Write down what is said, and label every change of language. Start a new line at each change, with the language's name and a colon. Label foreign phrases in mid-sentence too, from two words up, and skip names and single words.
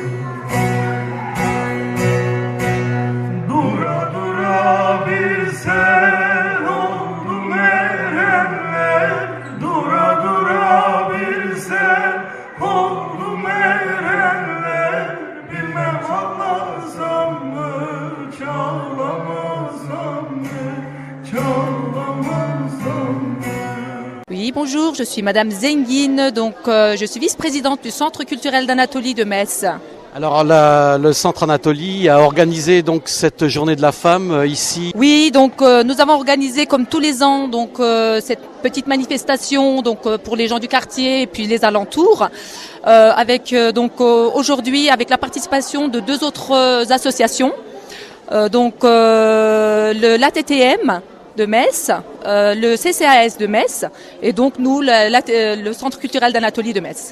Turkish: Dura dura bilsen oldum erenler. Dura dura bilsen oldum erenler. Bilmem ağlasam mı, çağlamasam mı, çağlamasam mı?
French: Oui, bonjour, je suis Madame Zengin, donc je suis vice-présidente du Centre culturel d'Anatolie de Metz. Alors le Centre Anatolie a organisé donc cette journée de la femme ici. Oui, donc nous avons organisé comme tous les ans donc cette petite manifestation donc pour les gens du quartier et puis les alentours avec donc aujourd'hui avec la participation de deux autres associations l'ATTM de Metz, le CCAS de Metz et donc nous le Centre culturel d'Anatolie de Metz.